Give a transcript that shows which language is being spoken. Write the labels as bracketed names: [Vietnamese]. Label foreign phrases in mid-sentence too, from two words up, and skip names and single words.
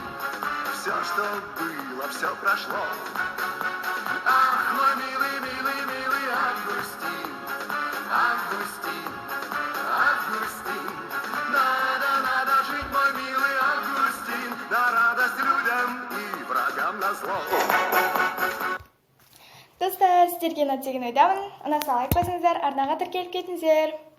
[Russian] Все, что было, все прошло. Ах, мой милый, милый, милый Августин, Августин, Августин. Надо жить, мой милый Августин, на радость людям и врагам назло. [Kazakh] Достар, сіздерге ұнады деген ойдамын. Ұнаса лайк басыңыздар, арнаға тіркеліп кетіңіздер.